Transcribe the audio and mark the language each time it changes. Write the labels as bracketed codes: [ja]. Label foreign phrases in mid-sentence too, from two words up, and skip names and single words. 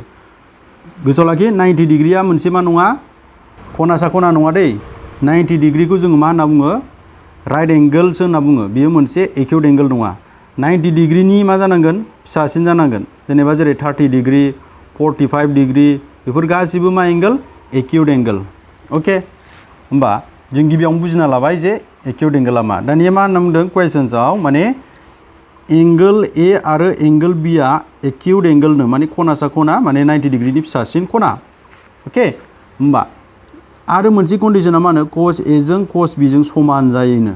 [brx] गोसोआव लाखि, 90 डिग्रीया मोनसे मा नङा, खनासा खना नङा दै। 90 डिग्रीखौ जोङो मा होनना बुङो, [en] right angle [brx] होनना बुङो। बेयो मोनसे [en] acute angle [brx] नङा। 90 डिग्रीनि मा जानांगोन, फिसासिन जानांगोन। जेनेबा जेरै 30 डिग्री 45 डिग्री बेफोर गासिबो मा एंगल, [en] acute angle. [brx] ओके, होमबा जों गिबियावनो बुजिना लाबाय जे एक्यूट एंगला मा। दानिया मा होनना बुंदों क्वेश्चन्सआव, माने एंगल ए आरो एंगल बी आ [en] acute angle, [brx] माने खनासा खना, माने 90 डिग्रीनि फिसासिन खना। ओके, होमबा आरो मोनसे कन्डिशना मा होनो, cos A जों cos B जों समान जायोनो।